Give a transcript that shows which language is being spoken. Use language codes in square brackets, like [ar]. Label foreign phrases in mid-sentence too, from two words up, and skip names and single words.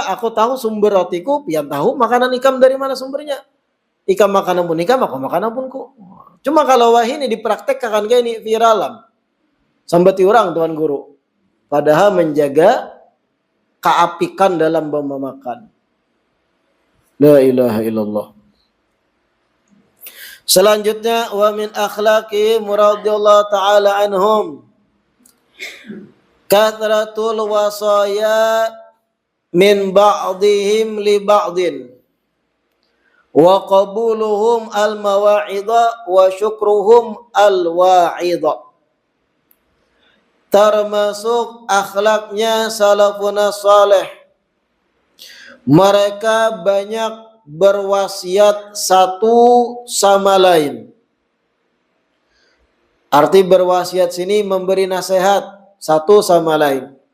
[bjn] Aku tahu sumber rotiku, pian tahu makanan ikam dari mana sumbernya. Ikam makanan pun ikam, aku makanan pun ku. Cuma kalau wah ini dipraktekkan kayak ini viralam. Sambati orang tuan guru. Padahal menjaga keapikan dalam memakan. [ar] لا إله إلا الله. Selanjutnya ومن أخلاق رضي الله تعالى عنهم كثرة الوصايا من بعضهم لبعض وقبولهم المواعظ وشكرهم الواعظ. [id] Termasuk akhlaknya salafun saleh, mereka banyak berwasiat satu sama lain. Arti berwasiat sini memberi nasihat satu sama lain.